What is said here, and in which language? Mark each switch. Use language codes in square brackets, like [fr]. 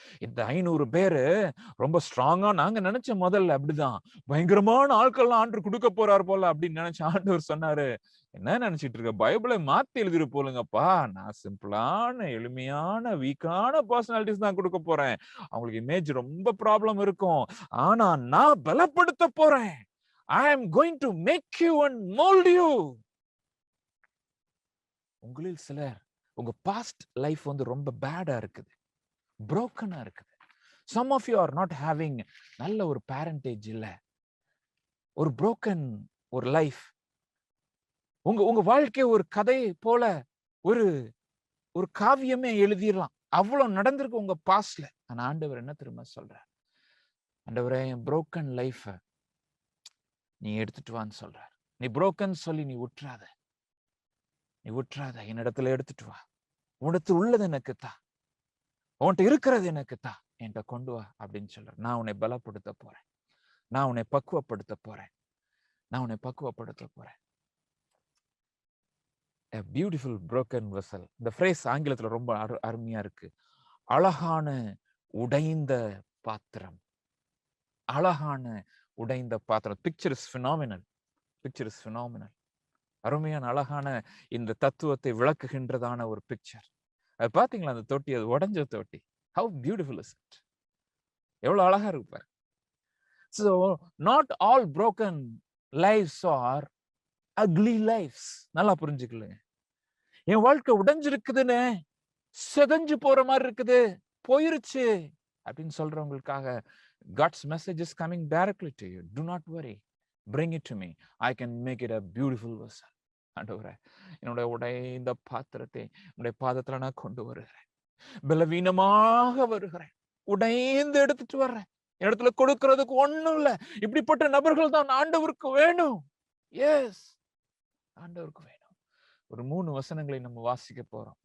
[ta] இந்த 500 பேரு ரொம்ப ஸ்ட்ராங்கா, நாங்க நினைச்ச முதல்ல அப்படிதான் பயங்கரமான ஆட்கள்லாம் ஆண்டு கொடுக்க போறாரு போல அப்படின்னு நினைச்ச ஆண்டவர் சொன்னாரு, என்ன நினைச்சிட்டு இருக்க, பைபிளை மாத்தி எழுதிரு போலுங்கப்பா, நான் சிம்பிளான எளிமையான வீக்கான பர்சனாலிட்டிஸ் தான் கொடுக்க போறேன். அவங்களுக்கு இமேஜ் ரொம்ப ப்ராப்ளம் இருக்கும், ஆனா நான் பலப்படுத்த போறேன். [en] I am going to make you and mold you. [ta] உங்களில் சிலர் உங்க பாஸ்ட் லைஃப் வந்து ரொம்ப பேடா இருக்குது, புரோக்கனா இருக்குது. [en] Some of you are not having [ta] நல்ல ஒரு [en] parentage [ta] இல்ல, ஒரு [en] broken [ta] ஒரு லைஃப். உங்க வாழ்க்கை ஒரு கதை போல ஒரு ஒரு காவியமே எழுதிடலாம், அவ்வளவு நடந்திருக்கு உங்க பாஸ்ட்ல. ஆனா ஆண்டவர் என்ன திரும்ப சொல்றார், ஆண்டவரே என் broken லைஃப நீ எடுத்துட்டு வான்னு சொல்றார். நீ broken சொல்லி நீ விட்டுறாத, என்னிடத்துல எடுத்துட்டு வா. உன்னிடத்தில் உள்ளது எனக்கு தா, உன்கிட்ட இருக்கிறது எனக்கு தா, என்கிட்ட கொண்டு வா அப்படின்னு சொல்ற. நான் உன்னை பலப்படுத்த போறேன், நான் உன்னை பக்குவப்படுத்த போறேன், நான் உன்னை பக்குவப்படுத்த போறேன். [en] A beautiful broken vessel. [ta] இந்த phrase ஆங்கிலத்துல ரொம்ப அருமையா இருக்கு. அழகான உடைந்த பாத்திரம், அழகான உடைந்த பாத்திரம். [en] Picture is phenomenal. Picture is phenomenal. [ta] அருமையான அழகான இந்த தத்துவத்தை விளக்குகின்றதான ஒரு பிக்சர். அது பாத்தீங்களா அந்த தொட்டி, அது உடைஞ்ச தொட்டி. [en] How beautiful is it? [ta] எவ்வளவு அழகா இருக்கு பாரு. [en] So not all broken lives are ugly lives. [ta] நல்லா புரிஞ்சுக்கலுங்க. என் வாழ்க்கை உடைஞ்சிருக்குதுன்னு, செதஞ்சு போற மாதிரி இருக்குது, போயிருச்சு அப்படின்னு சொல்றவங்களுக்காக [en] God's message is coming directly to you. Do not worry. Bring it to me. I can make it a beautiful vessel. [ta] ஆண்டவரே, என்னுடைய உடைந்த பாத்திரத்தை உடைய பாதத்துல நான் கொண்டு வருகிறேன். பலவீனமாக வருகிறேன், உடைந்து எடுத்துட்டு வர்றேன். இடத்துல கொடுக்கிறதுக்கு ஒண்ணும் இல்ல. இப்படிப்பட்ட நபர்கள் தான் ஆண்டவருக்கு வேணும். எஸ், ஆண்டவருக்கு வேணும். ஒரு 3 வசனங்களை நம்ம வாசிக்க போறோம்.